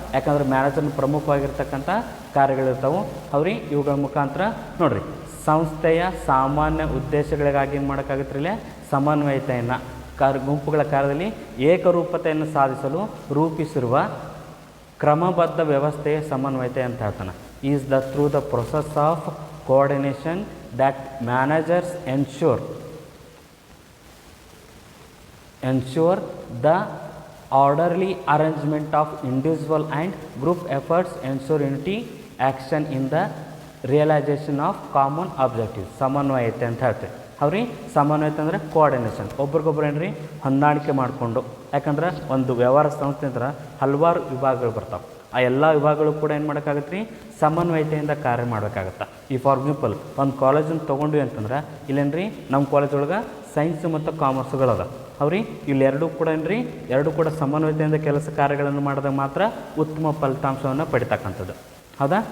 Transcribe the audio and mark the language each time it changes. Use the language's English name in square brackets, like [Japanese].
[Kannada] ಯಾಕಂದರೆ ಮ್ಯಾನೇಜರ್ನ ಪ್ರಮುಖವಾಗಿರ್ತಕ್ಕಂಥ ಕಾರ್ಯಗಳಿರ್ತಾವೆ. ಇವುಗಳ ಮುಖಾಂತರ ನೋಡಿರಿ ಸಂಸ್ಥೆಯ ಸಾಮಾನ್ಯ ಉದ್ದೇಶಗಳಿಗಾಗಿ ಏನು ಮಾಡೋಕ್ಕಾಗುತ್ತೆ, ಸಮನ್ವಯತೆಯನ್ನು ಗುಂಪುಗಳ ಕಾರ್ಯದಲ್ಲಿ ಏಕರೂಪತೆಯನ್ನು ಸಾಧಿಸಲು ರೂಪಿಸಿರುವ ಕ್ರಮಬದ್ಧ ವ್ಯವಸ್ಥೆಯ ಸಮನ್ವಯತೆ ಅಂತ ಹೇಳ್ತಾನೆ. [English] Is the through the process of coordination that managers ensure the orderly arrangement of individual and group efforts, ensure unity action in the realization of common objectives. [Kannada] ಸಮನ್ವಯತೆ ಅಂತ ಹೇಳ್ತೀವಿ. ಅವ್ರಿ ಸಮನ್ವಯತೆ ಅಂದರೆ ಕೋಆರ್ಡಿನೇಷನ್, ಒಬ್ರಿಗೊಬ್ರು ಏನ್ರಿ ಹೊಂದಾಣಿಕೆ ಮಾಡಿಕೊಂಡು. ಯಾಕಂದ್ರೆ ಒಂದು ವ್ಯವಹಾರ ಸಂಸ್ಥೆ ಅಂದ್ರೆ ಹಲವಾರು ವಿಭಾಗಗಳು ಬರ್ತಾವೆ. ಆ ಎಲ್ಲ ವಿಭಾಗಗಳು ಕೂಡ ಏನು ಮಾಡೋಕ್ಕಾಗತ್ತೆ ರೀ, ಸಮನ್ವಯತೆಯಿಂದ ಕಾರ್ಯ ಮಾಡಬೇಕಾಗತ್ತೆ. ಈ ಫಾರ್ ಎಕ್ಸಾಂಪಲ್ ಒಂದು ಕಾಲೇಜನ್ನು ತೊಗೊಂಡ್ವಿ ಅಂತಂದ್ರೆ ಇಲ್ಲೇನ್ರಿ ನಮ್ಮ ಕಾಲೇಜ್ ಒಳಗೆ ಸೈನ್ಸ್ ಮತ್ತು ಕಾಮರ್ಸ್ಗಳದ ಅವ್ರಿ ಇಲ್ಲೆರಡೂ ಕೂಡ ಏನ್ರಿ ಎರಡೂ ಕೂಡ ಸಮನ್ವಯತೆಯಿಂದ ಕೆಲಸ ಕಾರ್ಯಗಳನ್ನು ಮಾಡಿದಾಗ ಮಾತ್ರ ಉತ್ತಮ ಫಲಿತಾಂಶವನ್ನು ಪಡಿತಕ್ಕಂಥದ್ದು. ಹೌದಾ?